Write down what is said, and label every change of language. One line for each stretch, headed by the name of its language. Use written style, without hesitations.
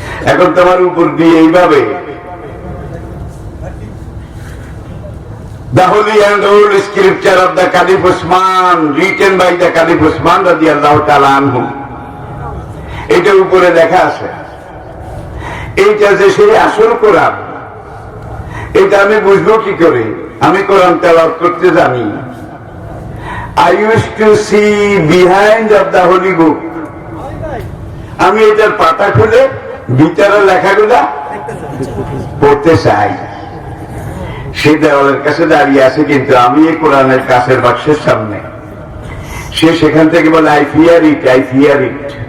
Bangla: এখন তোমার উপর দিয়ে এইভাবে
English: the holy and old scripture of the Caliph Osman,
Bangla: written by the Caliph Osman রাদিয়াল্লাহু তাআলা আনহু, এটা উপরে লেখা আছে। এইটা যে সেই আসল কোরআন, এটা আমি বুঝবো কি করে? আমি কোরআন তেলাওয়াত করতে জানি।
English: I used to see behind of the holy book.
Bangla: আমি এটার পাতা খুলে ভিতরের লেখাগুলা পড়তে চাই। সে দেওয়ালের কাছে দাঁড়িয়ে আছে, কিন্তু আমি এই কোরআনের কাছের বাক্সের সামনে। সে সেখান থেকে বলে
English: I fear it, I fear it.